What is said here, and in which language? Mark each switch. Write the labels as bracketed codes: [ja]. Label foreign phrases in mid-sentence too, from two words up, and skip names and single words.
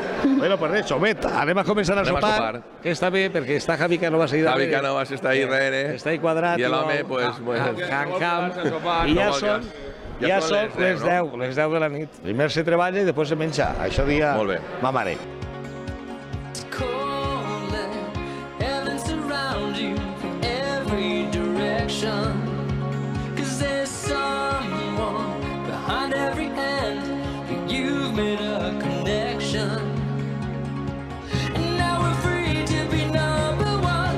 [ca] Bueno, pues res, Xomet, anem a començar a sopar. Que està bé, perquè està Javi Cánovas ahí darrere. Javi Cánovas està ahí darrere. Està ahí quadrat. I l'home, pues... I ja són les 10 de la nit. Primer se treballa i després se menja. Això dia... Molt bé. Ma mare. [en] Cold, let heaven surround you from every direction. 'Cause there's someone behind every hand, and you've made a connection. And now we're free to be number one.